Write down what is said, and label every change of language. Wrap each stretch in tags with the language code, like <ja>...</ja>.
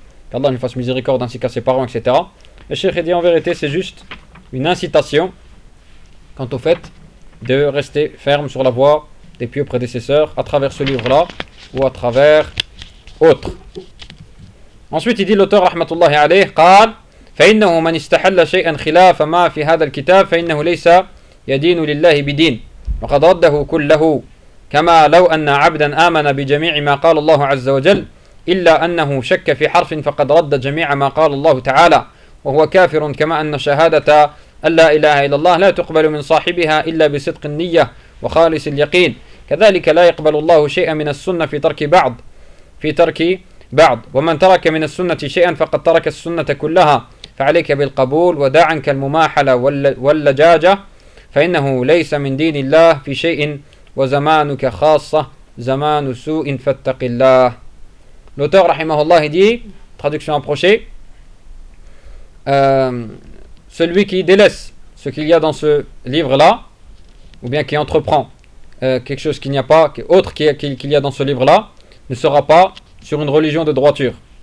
<fr>qu'Allah lui fasse miséricorde ainsi qu'à ses parents, etc. Le cheikh dit en vérité c'est juste une incitation quant au fait de rester ferme sur la voie des pieux prédécesseurs à travers ce livre là ou à travers autre. Ensuite il dit l'auteur</fr> <ar>rahmatullahi alayhi قال فإنه من استحل شيئا خلاف ما في هذا الكتاب فإنه ليس يدين لله بدين وقد رده كله كما لو أن عبدا آمن بجميع ما قال الله عز وجل إلا أنه شك في حرف فقد رد جميع ما قال الله تعالى وهو كافر كما أن شهادة أن لا إله إلا الله لا تقبل من صاحبها إلا بصدق النية وخالص اليقين كذلك لا يقبل الله شيئا من السنة في ترك بعض ومن ترك من السنة شيئا فقد ترك السنة كلها فعليك بالقبول ودع عنك المماحلة واللجاجة فإنه ليس من دين الله في شيء وزمانك خاصة زمان سوء فاتق الله.</ar> <fr>L'auteur rahimahullah dit, traduction approchée, celui qui délaisse ce qu'il y a dans ce livre-là, ou bien qui entreprend quelque chose qu'il n'y a pas, autre qu'il y a dans ce livre-là, ne sera pas sur une religion de droiture.</fr>